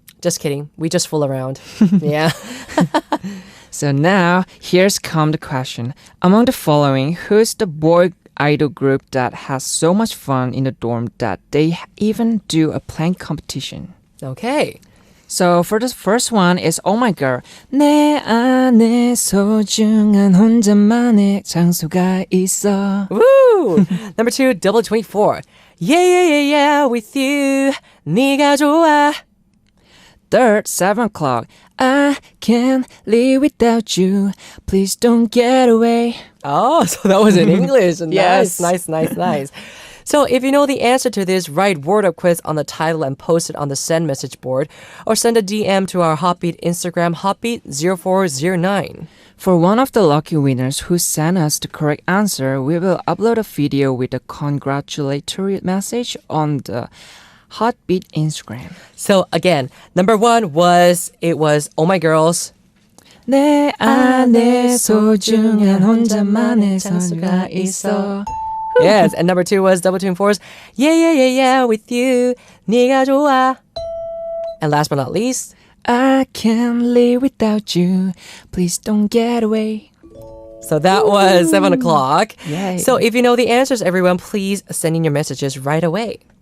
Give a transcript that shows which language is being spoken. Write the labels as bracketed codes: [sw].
[en] Just kidding. We just fool around. Yeah. So now, here's come the question. Among the following, who's the boy idol group that has so much fun in the dorm that they even do a plank competition? Okay. So for the first one is Oh My Girl. [ko] 내 안에 소중한 혼자만의 장소가 있어. [en] Woo! Number 2, Double 24. Yeah, with you. [ko] 네가 좋아. [en] Third, 7 O'Clock. I can't live without you. Please don't get away. Oh, so that was in English. Yes. Nice. So if you know the answer to this, write Word Up quiz on the title and post it on the send message board or send a DM to our HOTBEAT Instagram, HOTBEAT0409. For one of the lucky winners who sent us the correct answer, we will upload a video with a congratulatory message on the HOTBEAT Instagram. So again, number 1 was Oh My Girls. [ko] 내 안에 소중한 혼자만의 장소가 있어. [en] Yes, and number 2 was Double 24's Yeah, with you. [ko] 네가 좋아. [en] And last but not least, I can't live without you. Please don't get away. so that was 7 O'Clock. Yay. So if you know the answers, everyone, please send in your messages right away.